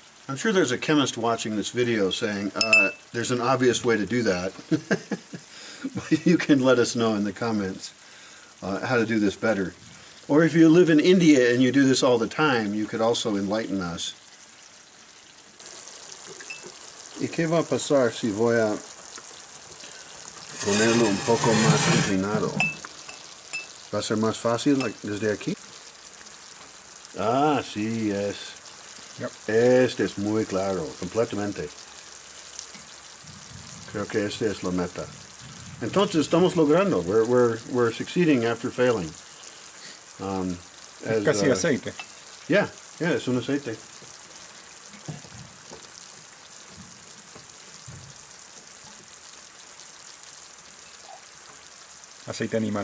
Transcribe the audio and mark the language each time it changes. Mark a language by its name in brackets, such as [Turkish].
[English] I'm sure there's a chemist watching this video saying, there's an obvious way to do that. You can let us know in the comments how to do this better. Or if you live in India and you do this all the time, you could also enlighten us. [Spanish] ¿Y qué va a pasar si voy a ponerlo un poco más inclinado? ¿Va a ser más fácil desde aquí? Ah, sí es. [English] Yep. [Spanish] Este es muy claro, completamente. Creo que esta es la meta. Entonces estamos logrando. [English] We're succeeding after failing. [Spanish] Es casi aceite. Yeah, es un aceite. Aceite animal.